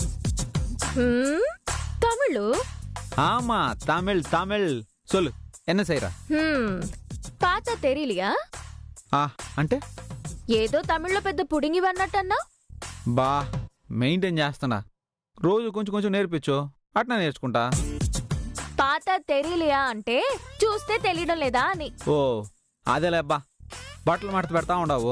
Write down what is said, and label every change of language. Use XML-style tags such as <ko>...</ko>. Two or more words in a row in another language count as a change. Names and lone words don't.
<ta>தமிழு? ஆமா, தமிழ் தமிழ். சொல்லு, என்ன செய்ற? பார்த்தா தெரியலையா?</ta> <te>అంటే ఏదో తమిళ్లో పెద్ద పుడింగి అన్నట్టన్నా. బా, మెయింటైన్ చేస్తున్నా. రోజు కొంచెం కొంచెం నేర్పించు, అట్లా నేర్చుకుంటా.</te> <ta>பார்த்தா தெரியலையா</ta> <te>అంటే చూస్తే తెలియడం లేదా అని. ఓ అదేలేబ్బా, బట్టలు మడత పెడతా ఉండవు.</te>